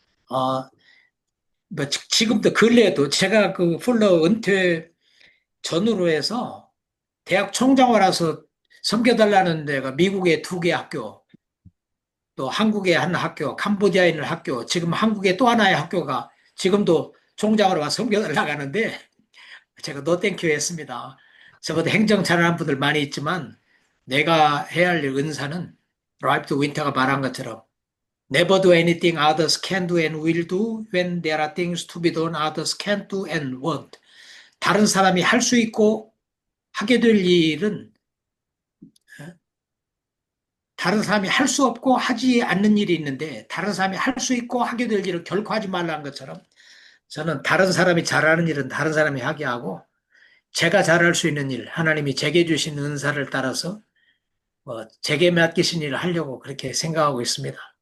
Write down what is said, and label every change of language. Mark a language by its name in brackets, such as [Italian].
[Korean] 뭐 지금도 근래에도 제가 그 풀러 은퇴 전후로 해서 대학 총장을 와서 섬겨달라는 데가 미국의 2개 학교, 또 한국의 한 학교, 캄보디아에 있는 학교, 지금 한국의 또 하나의 학교가 지금도 총장으로 와서 섬겨달라고 하는데 제가 노땡큐 했습니다. 적어도 행정 잘하는 분들 많이 있지만 내가 해야 할 은사는 라이프 윈터가 말한 것처럼 [English] Never do anything others can do and will do when there are things to be done others can't do and won't. [Korean] 다른 사람이 할 수 있고 하게 될 일은 다른 사람이 할 수 없고 하지 않는 일이 있는데 다른 사람이 할 수 있고 하게 될 일을 결코 하지 말라는 것처럼 저는 다른 사람이 잘하는 일은 다른 사람이 하게 하고 제가 잘할 수 있는 일, 하나님이 제게 주신 은사를 따라서 제게 맡기신 일을 하려고 그렇게 생각하고 있습니다.